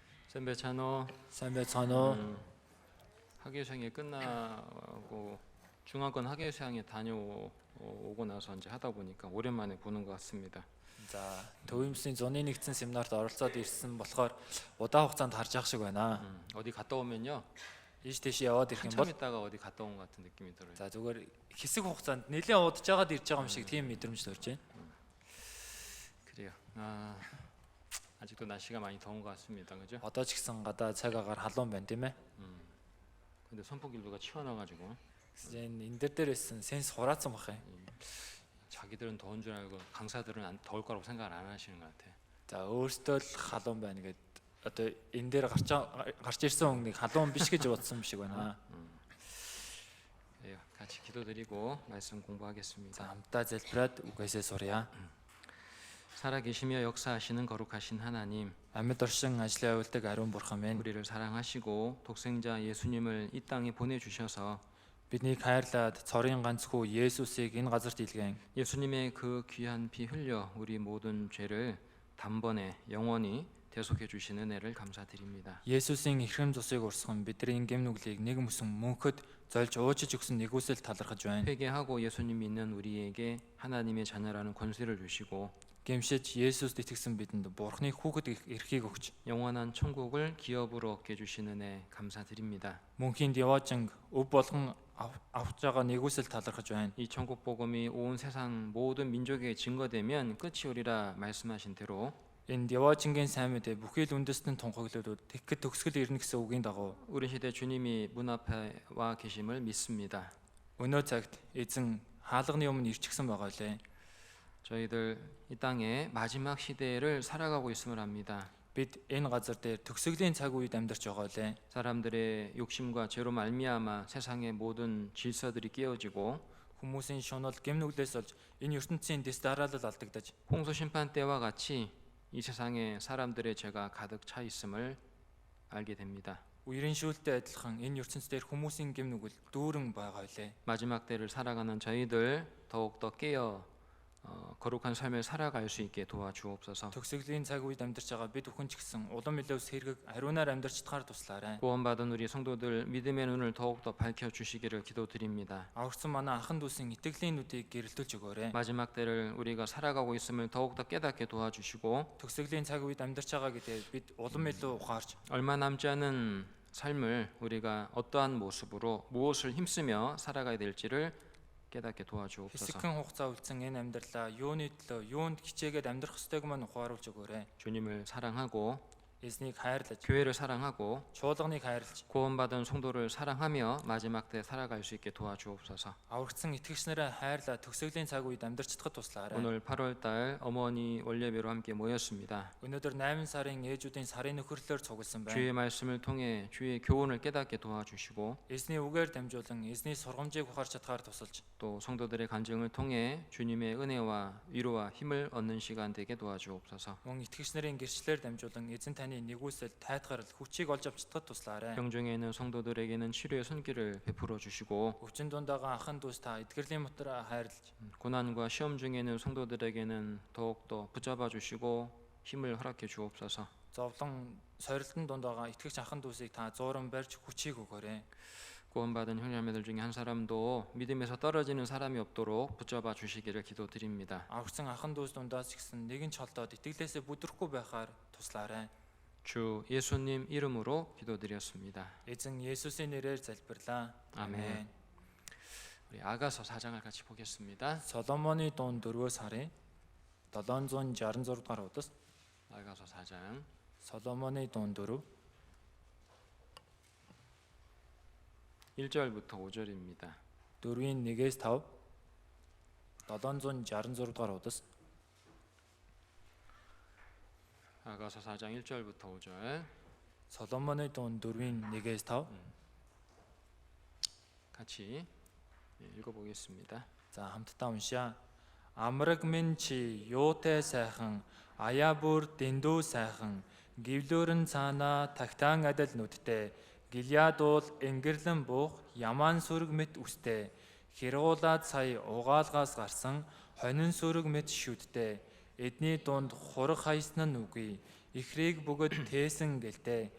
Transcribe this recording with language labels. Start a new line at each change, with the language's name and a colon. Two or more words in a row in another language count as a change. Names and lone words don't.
Korean: 선배찬호
Mongolian: сайн байцгаана уу?
Korean: 학예수행이 끝나고 중앙권 학예수행에 다녀오고 나서 이제 하다 보니까 오랜만에 보는 것 같습니다.
Mongolian: За, төвөмсний зуны нэгдсэн семинарт оролцоод ирсэн болохоор удаан хугацаанд харж явах шиг байна.
Korean: 어디 갔다 오면요
Mongolian: Ийш тийш яваад ирэх юм
Korean: 한참
Mongolian: бол
Korean: 있다가 어디 갔다 온 것 같은 느낌이 들어요.
Mongolian: за зүгээр хэсэг хугацаанд нэлээд удаж жагаад ирж байгаа юм шиг тийм мэдрэмж төрж байна.
Korean: 그래요. 아직도 날씨가 많이 더운 것 같습니다. 그죠?
Mongolian: Одоо ч гэсэн гадаа цаг агаар халуун байна тийм ээ.
Korean: 근데 선풍기류가 치워놔가지고
Mongolian: Энэ дээр дээрсэн сенс хураацсан бах юм.
Korean: 자기들은 더운 줄 알고 강사들은 더울 거라고 생각을 안 하시는 것 같아요.
Mongolian: За өөртөө л халуун байна гэд одоо энэ дээр гарч ирсэн хүнийг халуун биш гэж бодсон юм шиг байна.
Korean: 그래요. 같이 기도드리고 말씀
Mongolian: За
Korean: 공부하겠습니다.
Mongolian: хамтдаа залбираад үгээсээ сурья.
Korean: 살아계시며 역사하시는 거룩하신 하나님,
Mongolian: Амьд оршин ажлын явуулдаг ариун бурхан минь
Korean: 우리를 사랑하시고 독생자 예수님을 이 땅에 보내주셔서
Mongolian: биднийг хайрлаад цорын ганц хүү Есүсийг энэ газарт илгээн
Korean: 예수님의 그 귀한 피 흘려 우리 모든 죄를 단번에 영원히 대속해 주신 은혜를 감사드립니다.
Mongolian: Есүсийн эрхэм цусыг урсган бидний гэм нүглийг нэг мөсөн мөнхөд зольж уучиж өгсөн нэгүсэл талархаж байна.
Korean: 회개하고 예수님 믿는 우리에게 하나님의 자녀라는 권세를 주시고
Mongolian: Гэмшиж Есүст итгэсэн бидэнд Бурхны хүүхэд эрхийг өгч
Korean: 영원한 천국을 기업으로 얻게 주신 은혜 감사드립니다.
Mongolian: мөнхийн яваажин өв болгон авч байгаа нэгүсэл талархаж байна.
Korean: 이 천국 복음이 온 세상 모든 민족에게 증거되면 끝이 오리라 말씀하신 대로
Mongolian: Энэ яваажингийн сайн мэдээ бүхий л үндэстэн тунхаглалууд тэгэхэд төгсгөл ирнэ гэсэн үгийн дагуу
Korean: 우리 시대 주님이 문 앞에 와 계심을 믿습니다.
Mongolian: өнөө цагт эзэн хаалганы өмнө ирчихсэн байгаа лээ.
Korean: 저희들 이 땅에 마지막 시대를 살아가고 있음을 압니다.
Mongolian: Бид энэ газар дээр төгсгөлийн цаг үед амьдарч байгаа лээ.
Korean: 사람들의 욕심과 죄로 말미암아 세상의 모든 질서들이 깨어지고
Mongolian: Хүмүүсийн шунал гэм нүглээс олж энэ ертөнцийн дэс дараалал алдагдаж
Korean: 홍수 심판 때와 같이 이 세상에 사람들의 죄가 가득 차 있음을 알게 됩니다.
Mongolian: үерийн шүүлтэй адилхан энэ ертөнц дээр хүмүүсийн гэм нүгэл дүүрэн байгаа лээ.
Korean: 마지막 때를 살아가는 저희들 더욱더 깨어 거룩한 삶을 살아갈 수 있게 도와주옵소서.
Mongolian: Төгсгөлийн цаг үед амьдарч байгаа бид бүхэн ч гэсэн улам илүү сэргэг ариунаар амьдарч чадхаар туслаарай.
Korean: 구원받은 우리 성도들 믿음의 눈을 더욱더 밝혀주시기를 기도드립니다.
Mongolian: Аврагсан манай анхан дүүсийн итгэлийн нүдийг гэрэлтүүлж өгөөрэй.
Korean: 마지막 때를 우리가 살아가고 있음을 더욱더 깨닫게 도와주시고
Mongolian: Төгсгөлийн цаг үед амьдарч байгаа гэдээ бид улам илүү ухаарч
Korean: 얼마 남지 않은 삶을 우리가 어떠한 모습으로 무엇을 힘쓰며 살아가야 될지를 깨닫게 도와주옵소서.
Mongolian: хэсэгхэн хугацаа үлдсэн энэ амьдралаа юуны төлөө юунд хичээгээд амьдрах ёстойг мань ухааруулж өгөөрэй.
Korean: 주님을 사랑하고
Mongolian: Эзнийг хайрлаж,
Korean: 교회를 사랑하고
Mongolian: чуулганыг хайрлаж,
Korean: 구원받은 성도를 사랑하며 마지막 때 살아갈 수 있게 도와주옵소서.
Mongolian: аврагсан итгэгчнэрээ хайрлаа төгсгөлийн цаг үед амьдарч чадхад туслаарай.
Korean: 오늘 8월 달 어머니 원예배로 함께 모였습니다.
Mongolian: Өнөөдөр 8 сарын ээжүүдийн сарын нөхөрлөөр цугласан байна.
Korean: 주의 말씀을 통해 주의 교훈을 깨닫게 도와주시고
Mongolian: Эзний үгээр дамжуулан эзний сургамжийг ухаарч чадхаар тусалж,
Korean: 또 성도들의 간증을 통해 주님의 은혜와 위로와 힘을 얻는 시간 되게 도와주옵소서.
Mongolian: мөн итгэгчнэрийн гэрчлэлээр дамжуулан эзэн таны нэгүсэл тайтгарал хүчийг олж авч чадхад туслаарай.
Korean: 병중에 있는 성도들에게는 치료의 손길을 베풀어 주시고
Mongolian: Өвчин дундаа анхан дүүс та эдгэрлийн мотороо хайрлаж,
Korean: 고난과 시험 중에 있는 성도들에게는 더욱더 붙잡아 주시고 힘을 허락해 주옵소서.
Mongolian: зовлон сорилтын дундаа итгэгч анхан дүүсийг та зууран барьж хүчийг өгөөрэй.
Korean: 구원받은 형제자매들 중에 한 사람도 믿음에서 떨어지는 사람이 없도록 붙잡아 주시기를 기도드립니다.
Mongolian: Аврагсан анхан дүүс дундаас ч гэсэн нэгэн ч холдоод итгэлээсээ бүдрэхгүй байхаар туслаарай.
Korean: 주 예수님 이름으로 기도드렸습니다.
Mongolian: Эзэн Есүсийн нэрээр залбирлаа.
Korean: 아멘. 우리 아가서 4장을 같이 보겠습니다.
Mongolian: Соломоны дуун 4-өөс харъя. 766 дугаар удас
Korean: 아가서 4장
Mongolian: Соломоны дуун 4
Korean: 1절부터 5절입니다.
Mongolian: 4-ийн 1-ээс 5 766 дугаар удас
Korean: 아가서 4장 1절부터 5절
Mongolian: Соломоны дуун 4-ийн 1-ээс 5
Korean: 같이 읽어보겠습니다.
Mongolian: За хамтдаа уншаа. Амраг минь чи юутай сайхан, аяа бүр дэндүү сайхан, гівлөөрн цаана тагтаан адил нүдтэй, Гилиад уул ингэрлэн буух ямаан сүрэг мэт үстэй, хэргуулаад сая угаалгаас гарсан хонин сүрэг мэт шүдтэй, эдний дунд хураг хайсан нь үгүй, Ихрийг бүгд тээсэн гэлтэй.